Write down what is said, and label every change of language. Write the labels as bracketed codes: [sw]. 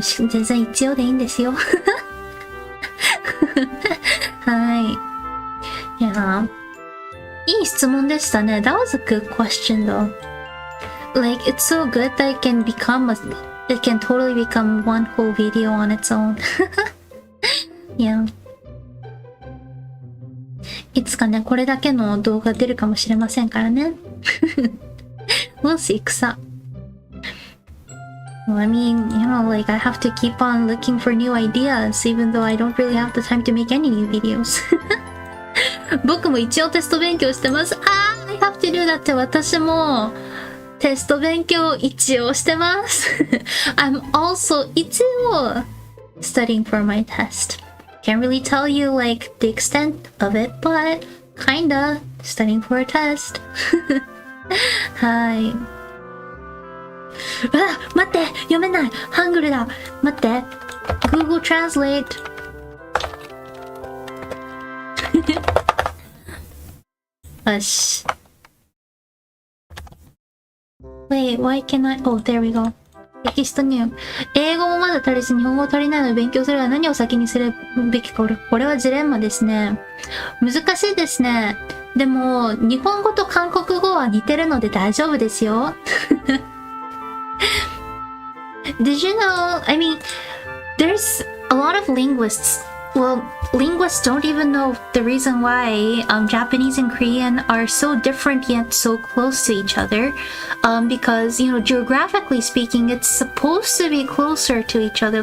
[ja] 全然一応でいいんですよ。はい。いや、いい質問でしたね。 [en] That was a good question though. Like, it's so good that it can totally become one whole video on its own. Yeah. [ja] いつかね、これだけの動画出るかもしれませんからね。 [en] We'll see, 草。 Well, I mean, like, I have to keep on looking for new ideas, even though I don't really have the time to make any new videos. [ja] 僕も一応テスト勉強してます。 [en] I have to do that [ja] って私もテスト勉強一応してます。 [en] I'm also 一応 studying for my test. Can't really tell you, like, the extent of it, but kinda studying for a test. [ja] はい。待って、読めない。ハングルだ。待って。Google Translate。よし。 [en] Wait, why can I? Oh, there we go. [ja] テキスト入。英語もまだ足りず日本語足りないので勉強するは何を先にするべきか。これはジレンマですね。難しいですね。でも、日本語と韓国語は似てるので大丈夫ですよ。 [en] Did you know? I mean, there's a lot of linguists. Well, linguists don't even know the reason why Japanese and Korean are so different yet so close to each other. Because, geographically speaking, it's supposed to be closer to each other.